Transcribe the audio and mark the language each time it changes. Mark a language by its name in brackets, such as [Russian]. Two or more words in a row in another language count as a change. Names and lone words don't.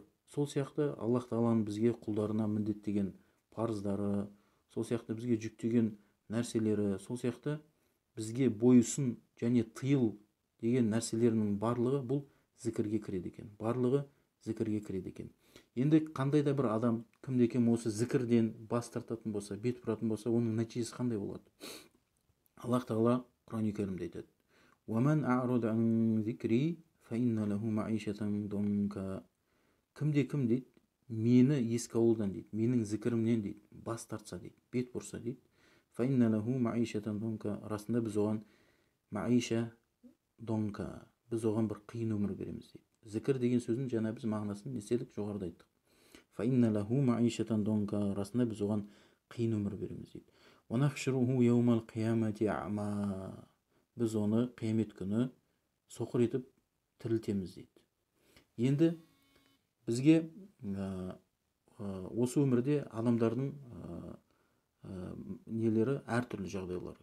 [Kazakh] Сол сияқты Аллах Тағаланың бізге құлдарына міндеттеген парыздары, сол сияқты бізге жүктеген нәрселері, сол сияқты бізге бойұсын және тыйыл деген нәрселерінің барлығы бұл зікірге кіреді екен. Барлығы зікірге кіреді екен. Енді қандай да бір адам кімде-кім осы зікірден бас тартатын болса, бет бұратын болса, оның нәтижесі қандай болады? Аллах Тағала Құран-ы Кәрімде айтады: [Arabic] "ومن أعرض عن ذكري فإن له معيشة ضنكا". [Kazakh] Кім дейді, мені еске алудан дейді, менің зікірімнен дейді, бас тартса дейді, бет бұрса дейді, [Arabic] فإن له معيشة ضنكا, [Kazakh] расында біз оған [Arabic] معيشة ضنكا, [Kazakh] біз оған бір қиын өмір береміз дейді. Зікір деген сөздің жаңа біз мағынасын не істедік, жоғарыда айттық. [Arabic] فإن له معيشة ضنكا, [Kazakh] расында біз оған қиын өмір береміз дейді. [Arabic] ونحشره يوم القيامة أعمى, [Kazakh] біз оны қиямет күні соқыр етіп тірілтеміз дейді. Енді бізге осы өмірде адамдардың нелері әртүрлі жағдайлар.